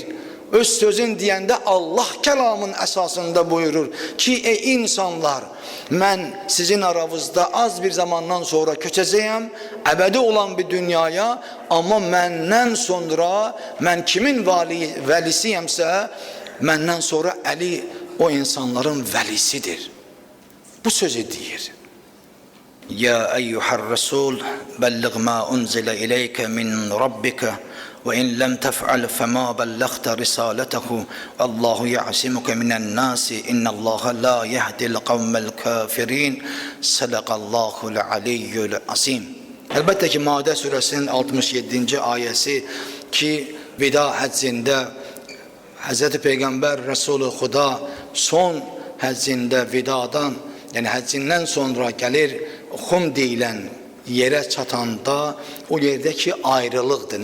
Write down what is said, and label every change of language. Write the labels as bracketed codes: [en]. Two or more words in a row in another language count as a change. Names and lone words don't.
[az] Öz sözün deyəndə Allah kəlamın əsasında buyurur ki, ey insanlar, mən sizin aranızda az bir zamandan sonra köçəcəyəm, əbədi olan bir dünyaya, amma məndən sonra, mən kimin vəlisiyəmsə, məndən sonra Əli o insanların vəlisidir. Bu sözü deyir. [ar] يا أيها الرسول بلغ ما أنزل إليك من ربك وإن لم تفعل فما بلغت رسالته الله يعصمك من الناس إن الله لا يهدي القوم الكافرين صدق الله العلي العظيم. [az] Əlbəttə ki, Maide surəsinin 67-ci ayəsi ki, vida həccində Hz. Peyğəmbər Rəsulü Xuda son həccində vidadan, yəni həccindən sonra gəlir Xum deyilən yerə çatanda o yerdəki ayrılıqdır.